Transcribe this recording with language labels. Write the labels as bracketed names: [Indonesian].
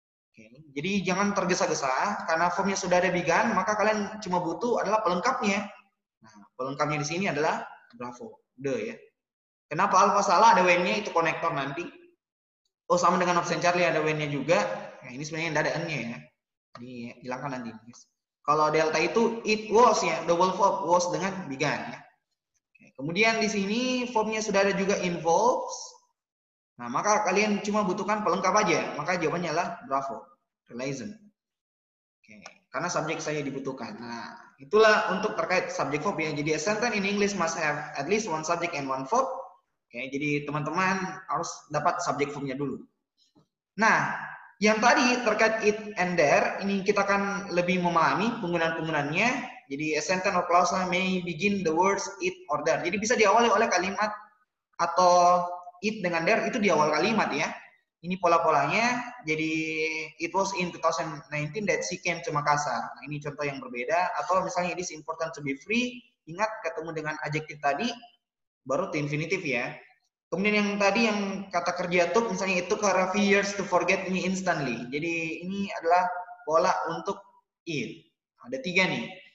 [Indonesian] Oke, jadi jangan tergesa-gesa karena verb-nya sudah ada began, maka kalian cuma butuh adalah pelengkapnya. Nah, pelengkapnya di sini adalah bravo, the ya. Kenapa alpha salah ada when-nya itu konektor nanti. Oh, sama dengan option Charlie ada when-nya juga. Nah, ini sebenarnya tidak ada n-nya ya. Dihilangkan nanti. Kalau delta itu it was ya, double verb was dengan began ya. Kemudian di sini verbnya sudah ada juga involves. Nah, maka kalian cuma butuhkan pelengkap aja. Maka jawabannya adalah bravo, realism. Oke, karena subjek saya dibutuhkan. Nah, itulah untuk terkait subject verb ya. Jadi [English] a sentence in English must have at least one subject and one verb. [Indonesian] Oke, jadi teman-teman harus dapat subject verbnya dulu. Nah, yang tadi terkait it and there, ini kita akan lebih memahami penggunaan-penggunaannya. Jadi [English] a sentence or clause may begin the words it or there. [Indonesian] Jadi bisa diawali oleh kalimat atau it dengan there itu di awal kalimat ya. Ini pola-polanya. Jadi [English] it was in 2019 that she came to Makassar. [Indonesian] Nah, ini contoh yang berbeda. Atau misalnya [English] it is important to be free. [Indonesian] Ingat ketemu dengan adjektif tadi baru to infinitive ya. Kemudian yang tadi yang kata kerja took misalnya itu [English] a few years to forget me instantly. [Indonesian] Jadi ini adalah pola untuk it. Ada 3 nih.